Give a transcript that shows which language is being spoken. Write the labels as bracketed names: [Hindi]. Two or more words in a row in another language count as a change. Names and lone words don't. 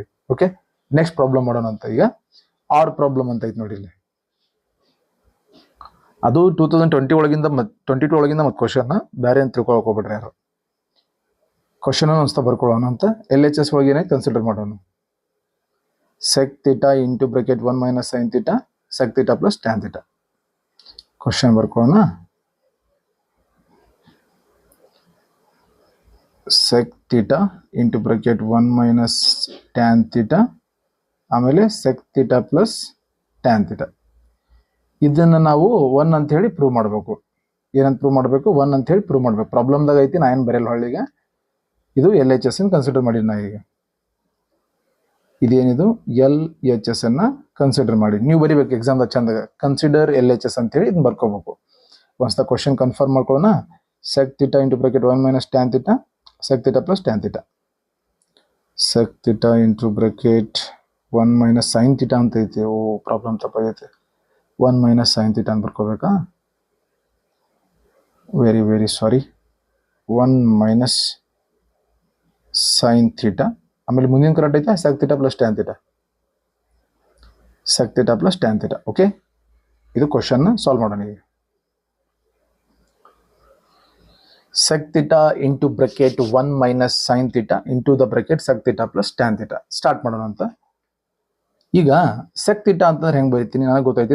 [Kannada] ಓಕೆ, [English] next problem [Kannada] ಮಾಡೋಣ ಅಂತ. ಈಗ ಆರ್ ಪ್ರಾಬ್ಲಮ್ ಅಂತ ಐತೆ ನೋಡಿ ಇಲ್ಲಿ. ಅದು 2020 ಒಳಗಿಂದ 22 ಒಳಗಿಂದ ಮತ್ತು ಕ್ವಶನ್ನ ಬೇರೆ ಅಂತ ತಿಳ್ಕೊಳಕ್ ಹೋಗ್ಬಿಡ್ರಿ ಯಾರು. ಕ್ವಶನ್ ಅನ್ಸ್ತಾ ಬರ್ಕೊಳ್ಳೋಣ ಅಂತ. LHS ಒಳಗೆ ಏನಾಯ್ತು ಕನ್ಸಿಡರ್ ಮಾಡೋಣ. [English] sec theta into bracket 1 ಮೈನಸ್ sin theta sec theta ಪ್ಲಸ್ tan theta. [Kannada] ಕ್ವಶನ್ ಬರ್ಕೊಳ್ಳೋಣ. [English] sec theta into bracket 1 ಮೈನಸ್ tan theta ಆಮೇಲೆ sec theta ಪ್ಲಸ್ tan theta. [Kannada] ಇದನ್ನು ನಾವು 1 ಅಂತ ಹೇಳಿ ಪ್ರೂವ್ ಮಾಡಬೇಕು. ಏನಂತ ಪ್ರೂವ್ ಮಾಡಬೇಕು? 1 ಅಂತ ಹೇಳಿ ಪ್ರೂವ್ ಮಾಡಬೇಕು. ಪ್ರಾಬ್ಲಮ್ದಾಗ ಐತಿ, ನಾ ಏನು ಬರೆಯಲ್ಲ ಹೊಳ್ಳಿಗೆ. ಇದು LHS ಅನ್ನು ಕನ್ಸಿಡರ್ ಮಾಡಿ. ನಾ ಈಗ ಇದೇನಿದು LHS ಅನ್ನ ಕನ್ಸಿಡರ್ ಮಾಡಿ ನೀವು ಬರಿಬೇಕು ಎಕ್ಸಾಮ್ದಾಗ ಚಂದಾಗ. [English] consider LHS [Kannada] ಅಂತೇಳಿ ಇದನ್ನ ಬರ್ಕೋಬೇಕು. ಒಂದ್ಸಲ ಕ್ವಶನ್ ಕನ್ಫರ್ಮ್ ಮಾಡ್ಕೊಳ್ಳೋಣ. [English] sec theta into bracket 1 ಮೈನಸ್ tan theta sec theta ಪ್ಲಸ್ tan theta. sec theta into bracket 1 ಮೈನಸ್ sin theta [Kannada] ಅಂತ ಐತಿ. ಓ, ಪ್ರಾಬ್ಲಮ್ ತಪ್ಪಾಗೈತೆ. [English] 1 minus sin theta [Kannada] ಅಂತ ಬರ್ಕೋಬೇಕಾ? [English] very sorry. 1 ಮೈನಸ್ sin theta [Kannada] ಆಮೇಲೆ ಮುಂದಿನ ಕರೆಕ್ಟ್ ಐತೆ [English] sec theta ಪ್ಲಸ್ tan theta. sec theta plus tan theta. [Kannada] ಓಕೆ, ಇದು ಕ್ವಶನ್ನ ಸಾಲ್ವ್ ಮಾಡೋಣ. [English] ಈಗ sec theta into bracket 1 ಮೈನಸ್ sin theta into the bracket sec theta ಪ್ಲಸ್ tan theta [Kannada] ಸ್ಟಾರ್ಟ್ ಮಾಡೋಣ ಅಂತ. ಈಗ [English] sec theta [Kannada] ಅಂತಂದ್ರೆ ಹೆಂಗೆ ಬರೀತೀನಿ ನನಗೆ ಗೊತ್ತೈತಿ.